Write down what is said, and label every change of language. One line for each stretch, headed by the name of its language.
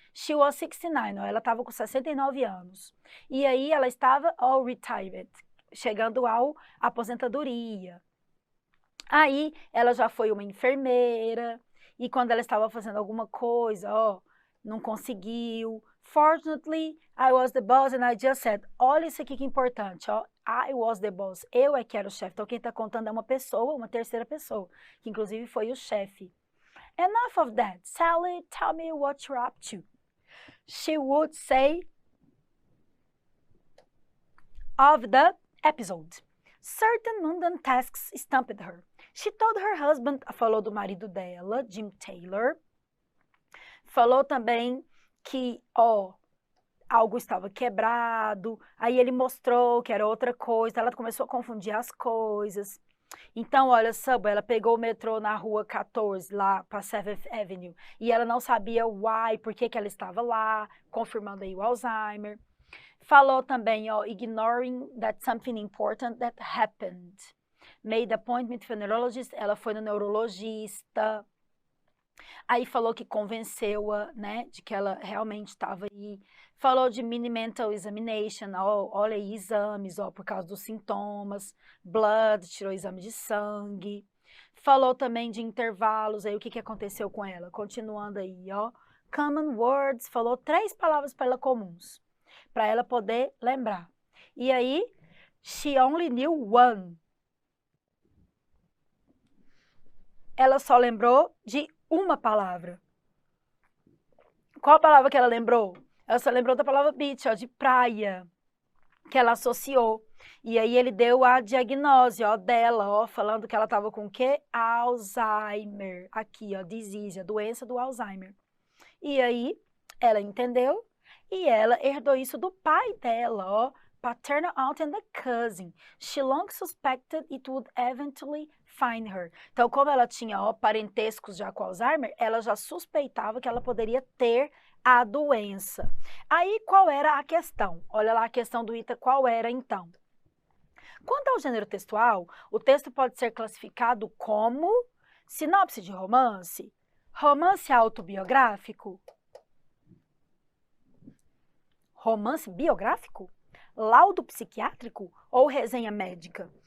English: She was 69,
Portuguese: ó, ela estava com 69 anos. E aí ela estava
English: all retired,
Portuguese: chegando ao aposentadoria. Aí ela já foi uma enfermeira. E quando ela estava fazendo alguma coisa, ó, não conseguiu.
English: Fortunately, I was the boss and I just said,
Portuguese: olha isso aqui que é importante,
English: ó. I was the boss,
Portuguese: eu é que era o chefe. Então quem está contando é uma pessoa, uma terceira pessoa, que inclusive foi o chefe.
English: Enough of that. Sally, tell me what you're up to. She would say of the episode. Certain mundane tasks stumped her. She told her husband,
Portuguese: falou do marido dela,
English: Jim Taylor.
Portuguese: Falou também que, ó, algo estava quebrado. Aí ele mostrou que era outra coisa. Ela começou a confundir as coisas. Então, olha, Subway, ela pegou o metrô na rua 14, lá para 7th Avenue. E ela não sabia why, por que ela estava lá, confirmando aí o Alzheimer. Falou também,
English: ó, ignoring that something important that happened. Made appointment with a neurologist,
Portuguese: ela foi no neurologista. Aí falou que convenceu-a, né, de que ela realmente estava aí. Falou de mini mental examination, ó, olha aí, exames, ó, por causa dos sintomas. Blood, tirou exame de sangue. Falou também de intervalos, aí o que aconteceu com ela. Continuando aí, ó. Common words, falou 3 palavras para ela comuns, para ela poder lembrar. E aí,
English: she only knew one.
Portuguese: Ela só lembrou de uma palavra. Qual a palavra que ela lembrou? Ela só lembrou da palavra beach, ó, de praia, que ela associou. E aí ele deu a diagnose, ó, dela, ó, falando que ela estava com o quê? Alzheimer. Aqui, ó, disease, a doença do Alzheimer. E aí ela entendeu e ela herdou isso do pai dela, ó,
English: paternal aunt and the cousin. She long suspected it would eventually find her.
Portuguese: Então, como ela tinha, ó, parentescos já com Alzheimer, ela já suspeitava que ela poderia ter a doença. Aí, qual era a questão? Olha lá a questão do Ita, qual era então? Quanto ao gênero textual, o texto pode ser classificado como sinopse de romance, romance autobiográfico, romance biográfico, laudo psiquiátrico ou resenha médica?